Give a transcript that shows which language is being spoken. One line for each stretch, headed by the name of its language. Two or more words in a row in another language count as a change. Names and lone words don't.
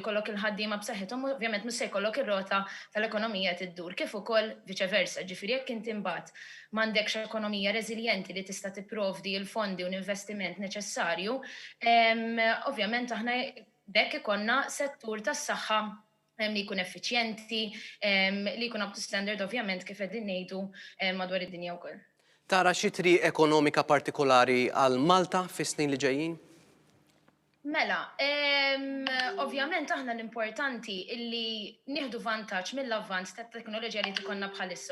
Maltese: jkollok il-ħaddiema b'saħħithom, ovvjament mhux se jkollok ir-rota tal-ekonomija tiddur, kif ukoll viċeversa, ġifieri jekk inti imbagħad m'għandekx ekonomija reżiljenti li tista' tipprovdi l-fondi u l-investiment neċessarju, ovvjament aħna bekk ikonna settur tas-saħħa li jkun effiċjenti, li jkun
English: up to standard
Maltese: ovvjament kif qegħdin ngħidu madwar id-dinja wkoll. Tara xi triq ekonomika partikolari għal Malta fis-snin li ġejjin? Mela, ovvjament aħna l-importanti illi nieħdu vantaġġ mill-avvanz tat-teknoloġija li tikonna bħalissa.